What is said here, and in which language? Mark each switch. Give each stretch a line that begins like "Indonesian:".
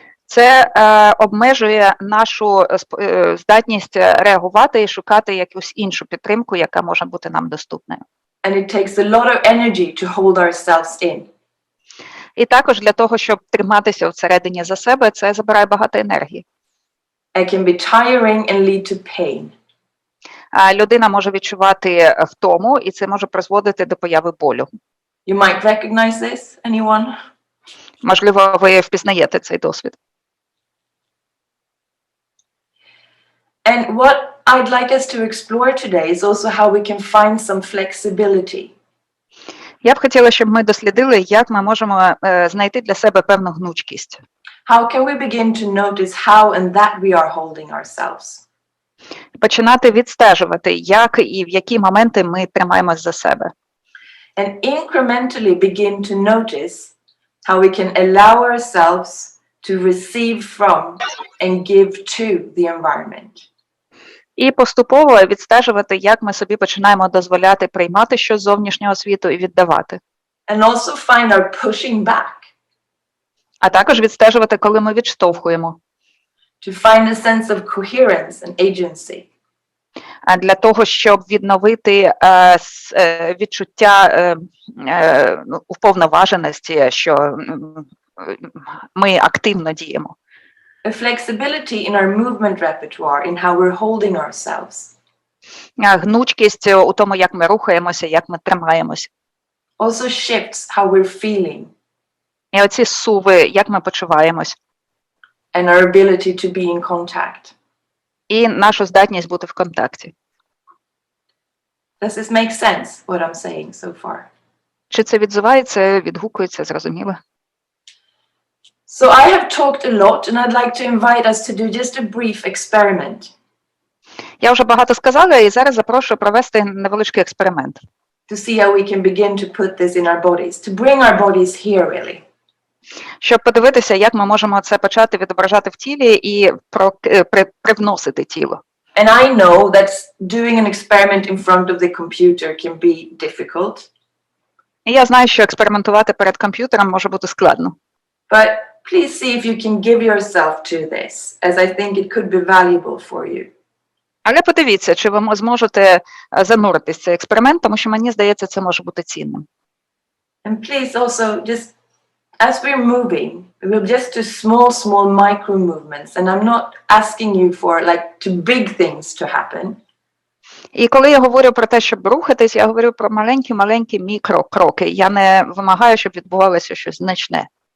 Ukrainian: це обмежує нашу здатність реагувати і шукати якусь іншу підтримку, яка може бути нам доступною.
English: And it takes a lot of energy to hold ourselves in.
Ukrainian: І також для того, щоб триматися всередині за себе, це забирає багато енергії.
English: It can be tiring and lead to pain.
Ukrainian: Людина може відчувати втому, і це може призводити до появи болю.
English: You might recognize this, anyone?
Ukrainian: Можливо, ви впізнаєте цей досвід.
English: And what I'd like us to explore today is also how we can find some flexibility.
Ukrainian: Я б хотіла, щоб ми дослідили, як ми можемо знайти для себе певну гнучкість.
English: How can we begin to notice how and that we are holding ourselves?
Ukrainian: Починати відстежувати, як і в які моменти ми тримаємось за себе.
English: And incrementally begin to notice how we can allow ourselves to receive from and give to the environment.
Ukrainian: І поступово відстежувати, як ми собі починаємо дозволяти приймати щось з зовнішнього світу і віддавати.
English: And also find our pushing back.
Ukrainian: А також відстежувати, коли ми відштовхуємо.
English: To find a sense of coherence and agency.
Ukrainian: Для того, щоб відновити відчуття уповноваженості, що ми активно діємо.
English: A flexibility in our movement repertoire, in how we're holding ourselves.
Ukrainian: Гнучкість у тому, як ми рухаємося, як ми тримаємося.
English: Also shifts how we're feeling.
Ukrainian: І оці суви, як ми почуваємось.
English: And our ability to be in contact.
Ukrainian: І нашу здатність бути в контакті.
English: Does this make sense, what I'm saying so far?
Ukrainian: Чи це відгукується, зрозуміло?
English: So I have talked a lot, and I'd like to invite us to do just a brief experiment.
Ukrainian: Я вже багато сказала, і зараз запрошую провести невеличкий експеримент.
English: To see how we can begin to put this in our bodies, to bring our bodies here, really.
Ukrainian: Щоб подивитися, як ми можемо це почати відображати в тілі і привносити тіло.
English: And I know that doing an experiment in front of the computer can be difficult.
Ukrainian: І я знаю, що експериментувати перед комп'ютером може бути складно.
English: But please see if you can give yourself to this, as I think it could be valuable for you.
Ukrainian: Але подивіться, чи ви зможете зануритись в цей експеримент, тому що мені здається, це може бути цінним.
English: And please also just, as we're moving, we'll just do small micro movements. And I'm not asking you for like to big things to happen.
Ukrainian: І коли я говорю про те, щоб рухатись, я говорю про маленькі мікрокроки. Я не вимагаю, щоб відбувалося щось значне.